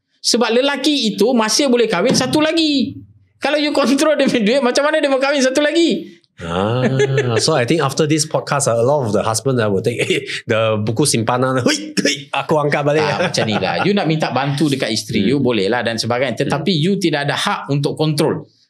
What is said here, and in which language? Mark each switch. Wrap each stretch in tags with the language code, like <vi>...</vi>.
<ms>Sebab lelaki itu masih boleh kahwin satu lagi. Kalau you control dia punya duit, macam mana dia mau kahwin satu lagi?</ms> <en>So I think after this podcast, a lot of the husband will take the</en> <ms>buku simpanan. Aku angkat balik. Macam ni lah. You nak minta bantu dekat isteri you, boleh lah dan sebagainya. Tetapi you tidak ada hak untuk kontrol.</ms>